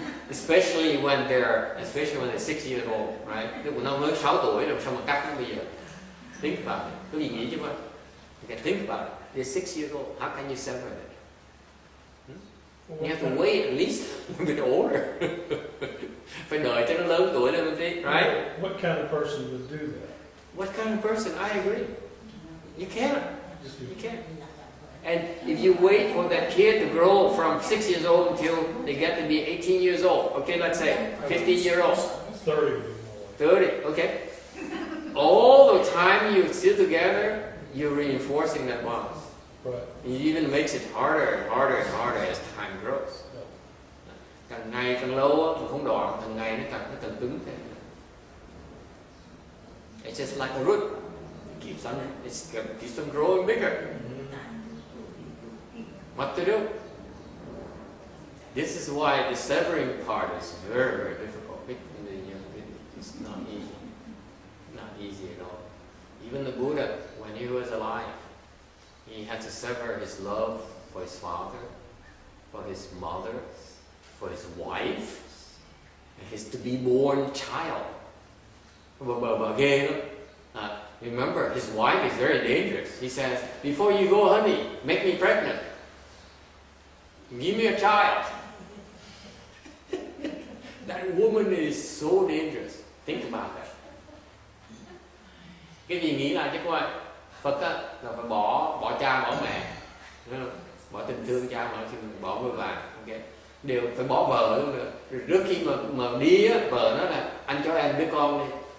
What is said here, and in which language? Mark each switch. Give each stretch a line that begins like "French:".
English: Especially when they're 6 years old, right?
Vietnamese: Tức là nó mới 6 tuổi rồi sao mà cắt nó bây giờ?
English: Think about it.
Vietnamese: Có gì nghĩ chứ không?
English: You can think about it. They're 6 years old. How can you sever it? You have to wait at least a bit older.
Vietnamese: Phải đợi cho nó lớn tuổi lên một tí, right?
English: What kind of person would do that? What kind of person? I agree. You can't. You can't. And if you wait for that kid to grow from 6 years old until they get to be 18 years old, okay, let's say 15-year-old, 30, okay. All the time you're still together, you're reinforcing that bond. Right. It even makes it harder and harder and harder as time grows.
Vietnamese: Càng ngày càng lâu thì không đoạn, càng ngày nó càng cứng thêm.
English: It's just like a root. It keeps on growing bigger. What to do? This is why the severing part is very, very difficult. It's not easy. Not easy at all. Even the Buddha, when he was alive, he had to sever his love for his father, for his mother, for his wife, and his to-be-born child. Remember, his wife is very dangerous. He says, before you go, honey, make me pregnant. Give me a child. That woman is so dangerous. Think about that.
Vietnamese: Cái gì nghĩ lại chứ coi. Phật á, là phải bỏ cha bỏ mẹ, bỏ tình thương cha bỏ người vàng, okay. Đều phải bỏ vợ luôn nữa. Rồi trước khi mà đi á, vợ nói là anh cho em đứa con đi.